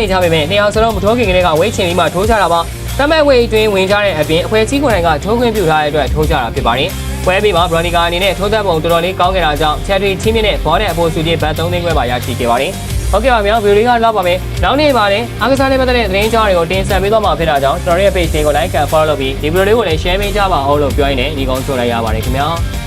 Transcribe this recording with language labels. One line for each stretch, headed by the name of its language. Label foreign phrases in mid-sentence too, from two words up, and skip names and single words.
Burmese: ကြပေမဲ့နှစ်ယောက်စလုံးမထိုးခင်ကလေးကဝေးချင်ပြီးမှထိုးကြတာပါတမဲ့ဝေးအတွင်းဝင်ကြတဲ့အပြင်အဖွဲကြီးကိုယ်တိုင်ကထိုးခွင့်ပြုထားတဲ့အတွက်ထိုးကြတာဖြစ်ပါတယ်ပွဲပြီးမှာ Bronica အနေနဲ့ထိုးသက်ပုံတော်တော်လေးကောင်းခဲ့တာကြောင့်ချက်တွေချင်းမြင့်တဲ့ဘောနဲ့အပေါ်စုကြီးဘတ်3သိန်းခွဲပါရရှိခဲ့ပါတယ်ဟုတ်ကဲ့ပါဗျာဗီဒီယိုလေးကတော့ပါမယ်နောက်နေ့ပါရင်အားကစားလေးပတ်သက်တဲ့သတင်းကြောင်းတွေကိုတင်ဆက်ပေးသွားမှာဖြစ်တာကြောင့်ကျွန်တော်ရဲ့ page တွေကို
English: like and follow
Burmese: လုပ်ပြီးဒီဗီဒီယိုလေးကိုလည်း share ပေးကြပါအောင်လို့ပြောရင်းနဲ့ညီကုန်းဆိုလိုက်ရပါတယ်ခင်ဗျာ